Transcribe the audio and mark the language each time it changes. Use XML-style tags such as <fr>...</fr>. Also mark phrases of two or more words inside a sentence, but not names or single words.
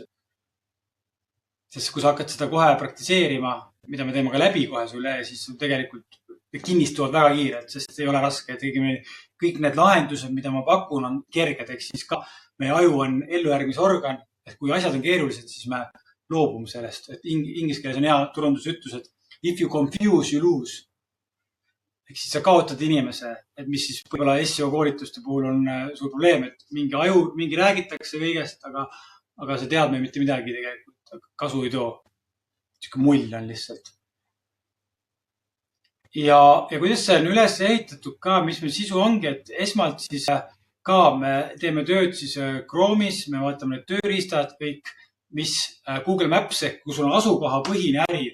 <et>Sest kui sa hakkad seda kohe praktiseerima, mida me teeme ka läbi kohe sulle, siis sul tegelikult kinnistuvad väga kiirelt, sest ei ole raske. Kõik need lahendused, mida ma pakun, on kerged, ehk siis ka meie aju on ellujärgmisorgan, et kui asjad on keerulised, siis me loobume sellest. Et inglise keeles on hea turundusütlus, et</et> <en>if you confuse, you lose.</en> <et>Ehk siis sa kaotad inimese, et mis siis võib-olla SEO koolituste puhul on suur probleem, et mingi räägitakse kõigest, aga see teadmine mitte midagi tegelikult kasu ei too. Siuke mull on lihtsalt. Ja kuidas see on üles ehitatud ka, mis meil sisu ongi, et esmalt siis ka me teeme tööd siis Chrome'is, me vaatame need tööriistad kõik, mis Google Maps ehk kui sul on asukohapõhine äri.</et>